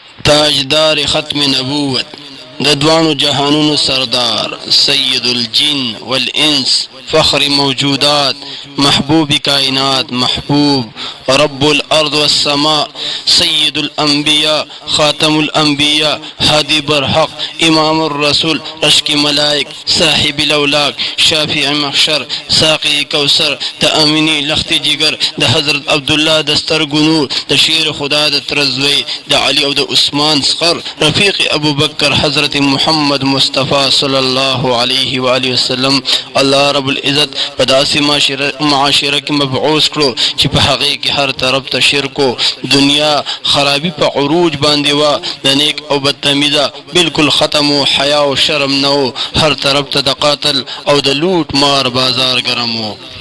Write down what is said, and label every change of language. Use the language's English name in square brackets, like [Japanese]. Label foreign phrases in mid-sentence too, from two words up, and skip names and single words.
[Pashto] تاجدار ختم نبوت د دوانو جهانونو سردار [Arabic] سید الجن والانس [Pashto] فخر موجودات محبوب کائنات محبوب رب [Arabic] الارض والسماء [Pashto] سید الانبیاء خاتم الانبیاء هادی برحق امام الرسول رشک ملائک صاحب الاولاک شافع محشر ساقی کوثر د امینی لخت جگر د حضرت عبدالله دستر گنور د شیر خدا د ترزوی د علی او د عثمان صقر رفیق ابو بکر حضرت محمد مصطفی [Arabic] صلی الله علیه و آله وسلم. الله رب العزت [Pashto] په داسې معاشره کې مبعوث کړو چې په هغې کې هر طرف ته شرک و دنیا خرابي په عروج باندې وه، د نیک او بدتمیزه بالکل ختم و، حیا او شرم نه و، هر طرف ته د قاتل او د لوټ مار بازار ګرم و.